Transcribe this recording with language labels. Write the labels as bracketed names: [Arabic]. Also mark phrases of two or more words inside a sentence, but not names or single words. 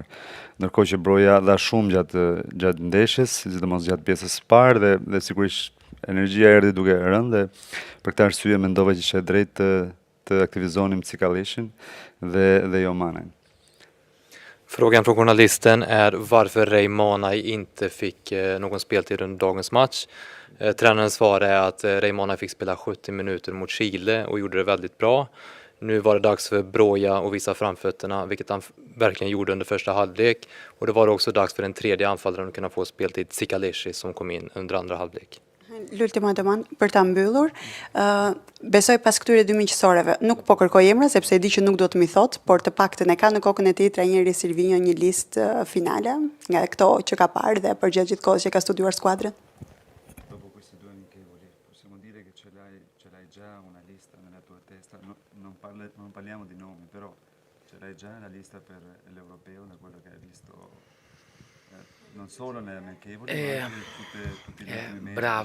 [Albanian] Ndërkohë që Broja dha shumë gjatë ndeshjes, sidomos gjatë pjesës së parë dhe sigurisht energjia erdhi duke rënë dhe për këtë arsye mendova që ishte drejt të aktivizonim Cicaleshin dhe jo Manajn. [Swedish] Frågan från journalisten är varför Ray Manaj inte fick någon speltid under dagens match. Tränarens svar är att Ray Manaj fick spela 70 minuter mot Chile och gjorde det väldigt bra. Nu var det dags för Broja att visa framfötterna, vilket han verkligen gjorde under första halvlek. Och det var också dags för en tredje anfallare att kunna få speltid, Cicalesci, som kom in under andra halvlek. [Albanian] L'ultima domanda për ta mbyllur, besoj pas këtyre dy miqësoreve, nuk po kërkoj emra sepse e di që nuk do të mi thot, por të paktën e ka në kokën e tij trajneri Silvinho një listë finale nga këto që ka parë dhe përgjatë gjithë kohës që ka studiuar skuadrën. [Italian] Dopo questi due amichevoli, possiamo dire che ce l'hai già una lista nella tua testa, non parliamo di nomi, però ce l'hai già la lista per l'Europeo, da quello che hai visto. Non solo nelle amichevoli, ma anche tutti gli ultimi mesi.